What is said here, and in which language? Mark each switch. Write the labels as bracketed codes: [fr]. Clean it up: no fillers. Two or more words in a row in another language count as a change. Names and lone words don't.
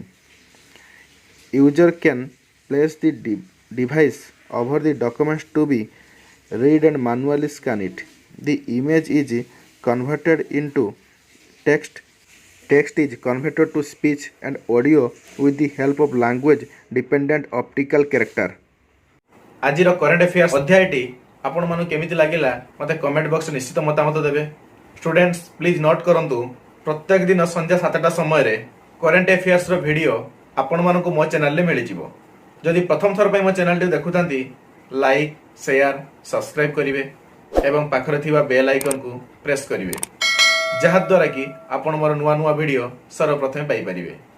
[en] User can place the device over the documents to be read and manually scan it. The image is converted into text. Text is converted to speech and audio with the help of language dependent optical character. [or] ଆଜିର [en] current affairs [or] ଅଧ୍ୟାୟଟି ଆପଣମାନଙ୍କୁ କେମିତି ଲାଗିଲା ମୋତେ [en] comment box [or] ନିଶ୍ଚିତ ମତାମତ ଦେବେ। [en] students please note [or] କରନ୍ତୁ, ପ୍ରତ୍ୟେକ ଦିନ ସନ୍ଧ୍ୟା 7ଟା ସମୟରେ [en] current affairs [or] ଭିଡ଼ିଓ ଆପଣମାନଙ୍କୁ ମୋ ଚ୍ୟାନେଲରେ ମିଳିଯିବ। ଯଦି ପ୍ରଥମ ଥର ପାଇଁ ମୋ ଚ୍ୟାନେଲଟି ଦେଖୁଥାନ୍ତି, [en] like, share, subscribe [or] କରିବେ ଏବଂ ପାଖରେ ଥିବା [en] bell icon press [or] କରିବେ, ଯାହାଦ୍ୱାରା କି ଆପଣ ମୋର ନୂଆ ନୂଆ ଭିଡ଼ିଓ ସର୍ବପ୍ରଥମେ ପାଇପାରିବେ।